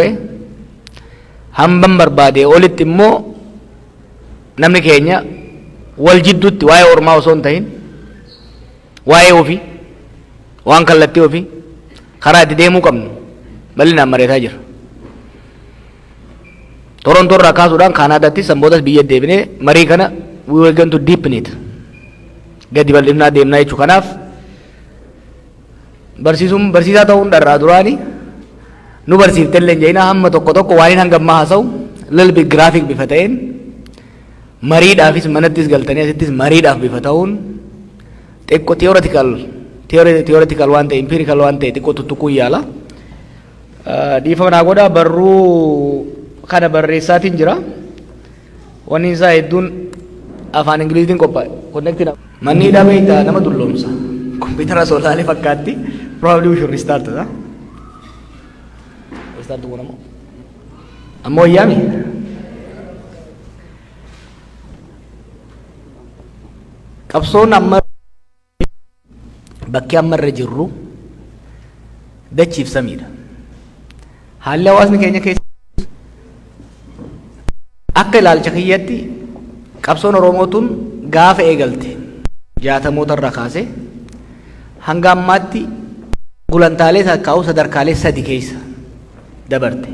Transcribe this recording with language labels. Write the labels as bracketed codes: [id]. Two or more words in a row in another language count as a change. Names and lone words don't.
[om] Hamban barbaade olitti immoo namni keenya wal jidduutti waa'ee ormaa osoo hin ta'in waa'ee ofii waan kallattii ofii karaa itti deemuu qabnu bal'inaan mareetaa jira. Torontoon irraa kaasuudhaan Kaanaadaatti sanbootas biyya deebinee marii kana [en] we were going to deepen it. [om] Gadi bal'ifnaa deemnaa jechuu kanaaf barsiisaa ta'uun dharraa duraani nu barsiiftellee hin jeenaa hamma tokko tokko waan hangammaa haasa'u [en] little bit graphic [om] bifa ta'een mariidhaafis manattis galtanii asittis mariidhaaf bifa ta'uun xiqqoo theoretical waan ta'e empirical waan ta'e xiqqoo tuttuquu yaala. Dhiifama naa godhaa barruu kana barreessaatiin jira. Wanni isaa hedduun afaan Ingiliziitiin qophaa'e. Connecting manni hidhaa beektaa nama dulloomsa. Kompiitara soolaalee fakkaatti. [en] Probably we should restart it. Restart the one more. [om] Ammoo yaami. Qabsoon amma bakki amma irra jirru dachiif samiidha. Haalli hawaasni keenya keessa akka ilaalcha kiyyatti qabsoon Oromootuun gaafa eegalte 60moota irraa kaasee hanga ammaatti gulantaalee takkaa'u sadarkaalee 3 keessa dabarte.